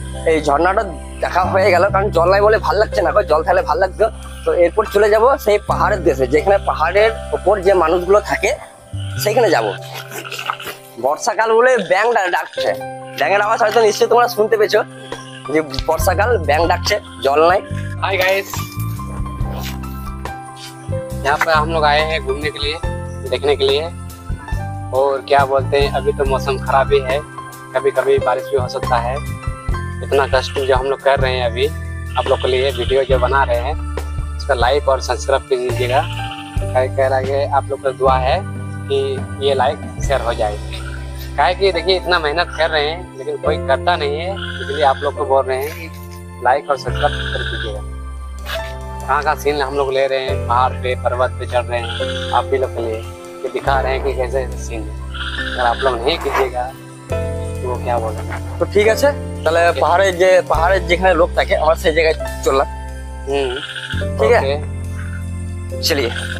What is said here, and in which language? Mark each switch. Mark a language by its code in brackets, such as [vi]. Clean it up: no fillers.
[bn] এই ঝর্ণাটা দেখা হয়ে গেল, কারণ জল নাই বলে ভাল লাগছে না, জল থাকলে ভাল লাগতো। তো এরপর চলে যাব সেই পাহাড়ের দেশে, যেখানে পাহাড়ের ওপর যে মানুষগুলো থাকে সেখানে যাব। বর্ষাকাল বলে ব্যাঙ ডাকছে, ব্যাঙের আওয়াজ হয়তো নিশ্চয়ই তোমরা শুনতে পেয়েছো, যে বর্ষাকাল ব্যাঙ ডাকছে, জল নাই। [hi] हाय गाइस, यहाँ पर हम लोग आए हैं घूमने के लिए, देखने के लिए। और क्या बोलते हैं, अभी तो मौसम खराब ही है, कभी कभी बारिश भी हो सकता है। इतना कष्ट जो हम लोग कर रहे हैं अभी आप लोग के लिए, वीडियो जो बना रहे हैं, उसका लाइक और सब्सक्राइब कर दीजिएगा। कह रहा है आप लोग का दुआ है कि ये लाइक शेयर हो जाए। काहे कि देखिए इतना मेहनत कर रहे हैं लेकिन कोई करता नहीं है, इसलिए आप लोग को बोल रहे हैं लाइक और सब्सक्राइब कर दीजिएगा। कहाँ का सीन हम लोग ले रहे हैं, पहाड़ पे पर्वत पे चढ़ रहे हैं, आप भी लोग के लिए ये दिखा रहे हैं कि कैसे सीन है। अगर आप लोग नहीं कीजिएगा तो वो क्या बोलेंगे। [bn] তো ঠিক আছে, তাহলে পাহাড়ের যেখানে লোক থাকে আমরা সেই জায়গায় চললাম। ঠিক আছে, চলিয়ে।